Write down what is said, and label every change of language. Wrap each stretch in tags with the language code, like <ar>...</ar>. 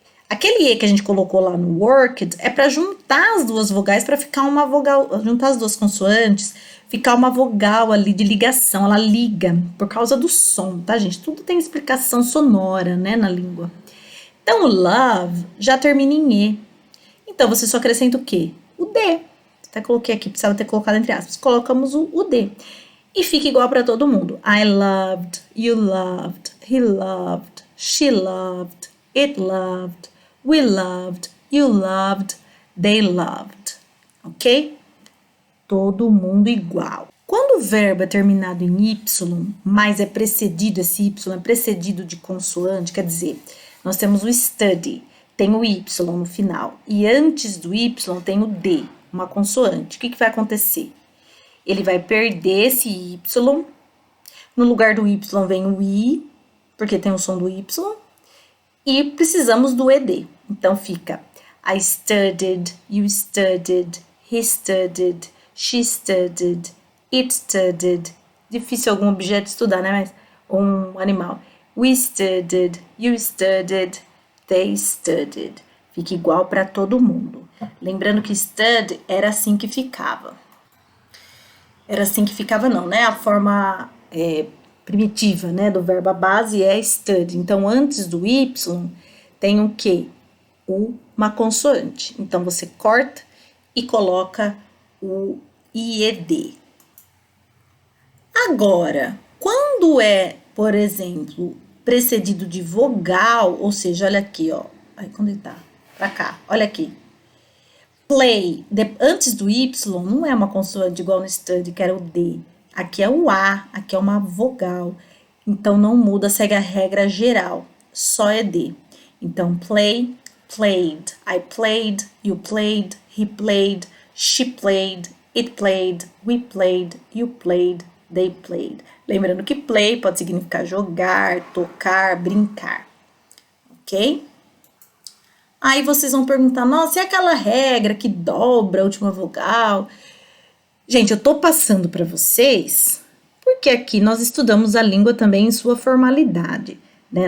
<pt>Aquele E que a gente colocou lá no worked é para juntar as duas vogais para ficar uma vogal, juntar as duas consoantes, ficar uma vogal ali de ligação, ela liga por causa do som, tá, gente? Tudo tem explicação sonora, né, na língua. Então, o love já termina em E. Então, você só acrescenta o quê? O D. Até coloquei aqui, precisava ter colocado entre aspas. Colocamos o D. E fica igual para todo mundo.</pt> <en>I loved, you loved, he loved, she loved, it loved, we loved, you loved, they loved.</en> <pt>Ok? Todo mundo igual. Quando o verbo é terminado em Y, mas é precedido, esse Y é precedido de consoante, quer dizer, nós temos o study, tem o Y no final, e antes do Y tem o D, uma consoante. O que vai acontecer? Ele vai perder esse Y, no lugar do Y vem o I, porque tem o som do Y, e precisamos do ED. Então fica</pt> <en>I studied, you studied, he studied, she studied, it studied.</en> <pt>Difícil algum objeto estudar, né? Mas um animal.</pt> <en>We studied, you studied, they studied.</en> <pt>Fica igual para todo mundo. Lembrando que study era assim que ficava. Era assim que ficava não, né? A forma primitiva, né, do verbo, a base é study. Então, antes do Y, tem o quê? Uma consoante. Então, você corta e coloca o IED. Agora, quando é, por exemplo, precedido de vogal, ou seja, olha aqui, ó. Aí, quando ele tá pra cá, olha aqui. Play, antes do Y, não é uma consoante igual no study, que era o D. Aqui é o A, aqui é uma vogal. Então, não muda, segue a regra geral. Só é D. Então,</pt> <en>play, played. I played, you played, he played, she played, it played, we played, you played, they played.</en> <pt>Lembrando que play pode significar jogar, tocar, brincar. Ok? Aí vocês vão perguntar, nossa, e aquela regra que dobra a última vogal? Gente, eu tô passando para vocês, porque aqui nós estudamos a língua também em sua formalidade, né?</pt>